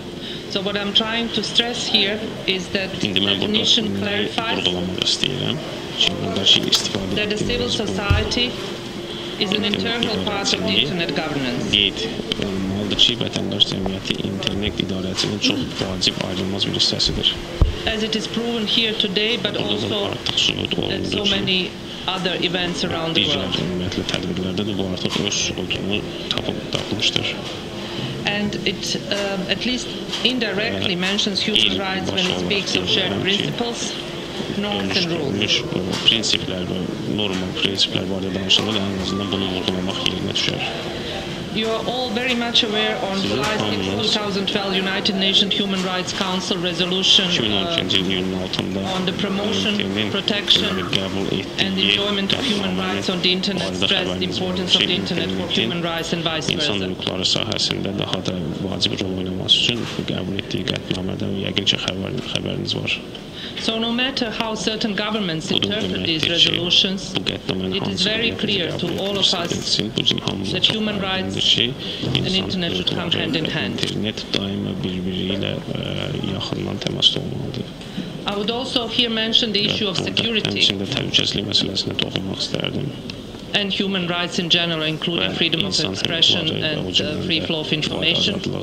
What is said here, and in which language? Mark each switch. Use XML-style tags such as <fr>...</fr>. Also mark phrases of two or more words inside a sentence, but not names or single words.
<en>So what I'm trying to stress here is that the definition clarifies that the civil society is an integral part of the internet governance.</en> <az>Qeyd olunmalıdır ki, vətəndaş cəmiyyəti internet idarəçinin çox vacib ayrılmaz bir hissəsidir.</az> <en>As it is proven here today, but also at so many other events around the world.</en> <az>Digər ümumiyyətlə tədbirlərdə də bu artıq öz sübutunu tapmışdır.</az> <en>And it at least indirectly mentions human rights when it speaks of shared principles, norms and rules.</en> <az>Prinsiplər və normal prinsiplər barədə danışanda da ən azından bunu vurğulamaq yerinə düşər.</az> <en>You are all very much aware on July 6, 2012 United Nations Human Rights Council resolution on the promotion, protection and enjoyment of human rights on the internet, stressed the importance of the internet for human rights and vice versa.</en> <az>İnsan hüquqları sahəsində daha da vacib rol oynaması üçün qəbul etdiyi qətnamədən yəqin ki, xəbəriniz var.</az> <en>So no matter how certain governments interpret these resolutions, it is very clear to all of us that human rights and internet should come hand in hand. I would also here mention the issue of security and human rights in general, including freedom of expression and free flow of information.</en>